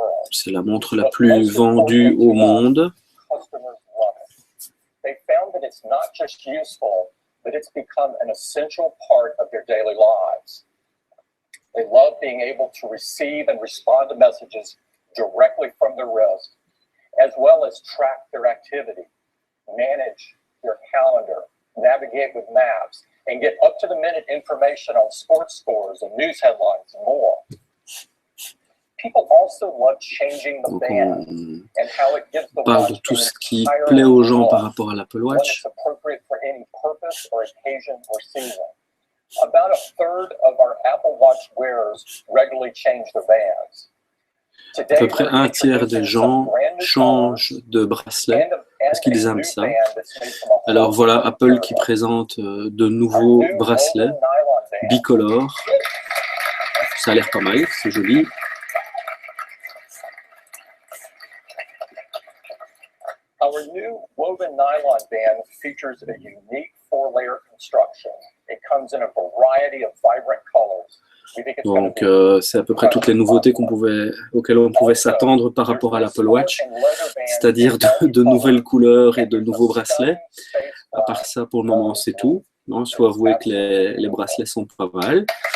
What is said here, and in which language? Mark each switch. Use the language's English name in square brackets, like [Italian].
[French] C'est la montre la plus vendue au monde. [English] They found that it's not just useful, but it's become an essential part of their daily lives. They love being able to receive and respond to messages directly from their wrist, as well as track their activity, manage their calendar, navigate with maps, and get up-to-the-minute information on sports scores and news headlines and more. People also love changing the band and how it gives the [French] watch parle de tout ce qui plaît aux gens par rapport à l'Apple Watch. [English] Appropriate for any purpose or occasion or season. About a third of our Apple Watch wearers regularly change their bands. [French] À peu près un tiers des gens changent de bracelet parce qu'ils aiment ça. Alors voilà Apple qui présente de nouveaux bracelets bicolores. Ça a l'air pas mal, c'est joli. [English] Our new woven nylon band features a unique four-layer construction. It comes in a variety of vibrant colors. [French] Donc, c'est à peu près toutes les nouveautés auxquelles on pouvait s'attendre par rapport à l'Apple Watch, c'est-à-dire de nouvelles couleurs et de nouveaux bracelets. À part ça, pour le moment, c'est tout. Il faut avouer que les bracelets sont pas mal.